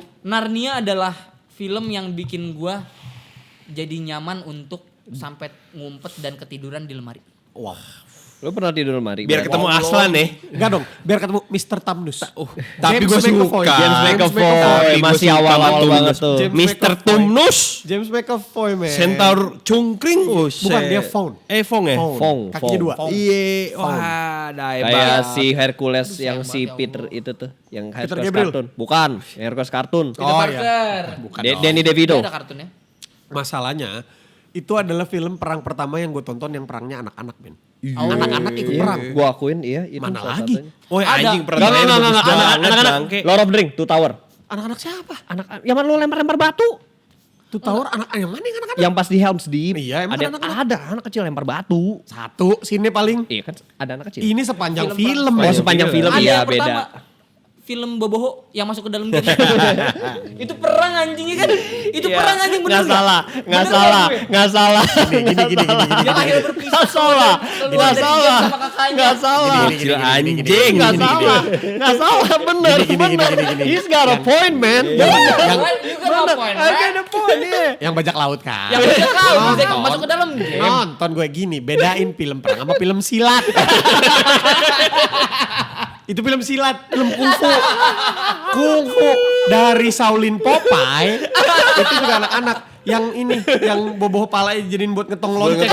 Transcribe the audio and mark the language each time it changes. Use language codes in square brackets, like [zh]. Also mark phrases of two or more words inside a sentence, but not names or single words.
[id] Narnia adalah film yang bikin gua jadi nyaman untuk sampai ngumpet dan ketiduran di lemari. Wow. Lu pernah tidur lemari? Biar ketemu Aslan nih. Enggak dong. Biar ketemu Mr. Tamnus. Tapi James gue McAvoy. suka. James McAvoy Tapi masih gua suka awal-awal Tumnus. banget tuh. James Mr. McAvoy. Tumnus. James McAvoy, man. Centaur cungkring. Bukan, dia faun. Faun ya? Faun. Kakinya dua. Iya. Wah, Kayak hebat. si Hercules Aduh, yang sayang si banget ya Peter Allah. itu tuh, yang Peter Hercules Gabriel. kartun. Bukan, yang Hercules kartun. Peter Oh, Parker. Bukan Danny Dia DeVito. ada kartunnya. Masalahnya itu adalah film perang pertama yang gue tonton yang perangnya anak-anak, men. Oh. Anak-anak ikut Iya, perang. gua akuin iya itu Mana salah lagi? satunya. Oh Ada. anjing Enggak, enggak, enggak, enggak, anak-anak. bangke. Lord of the Ring, Two Tower. Anak-anak siapa? Anak yang mana lu lempar-lempar batu? Tuh Tower anak yang mana yang anak-anak? Yang pas di Helm's Deep. Iya, emang ada anak-anak. ada anak kecil lempar batu. Satu, sini paling. Iya kan ada anak kecil. Ini sepanjang Film film, Oh, men. sepanjang film Ada iya yang beda. pertama, film Boboho yang masuk ke dalam game. Itu perang anjingnya kan? Itu perang anjing bener Enggak salah, enggak Bener salah, gue? enggak salah. Gini. Yang akhirnya berpisah Enggak salah, keluar enggak dari salah, game sama kakaknya. enggak salah. Kecil anjing. Enggak salah, enggak salah, bener, bener. [en] He's got a point, man. You got a point, I right? got a point, yeah. [id] Yang bajak laut kan. Yang udah tahu bisa Nonton. masuk ke dalam game. Nonton gue gini, bedain film perang sama film silat. Itu film silat, film kungfu. Kungfu dari Shaolin Popeye itu juga anak-anak. Yang ini, yang boboh pala jadiin buat ngetong lonceng.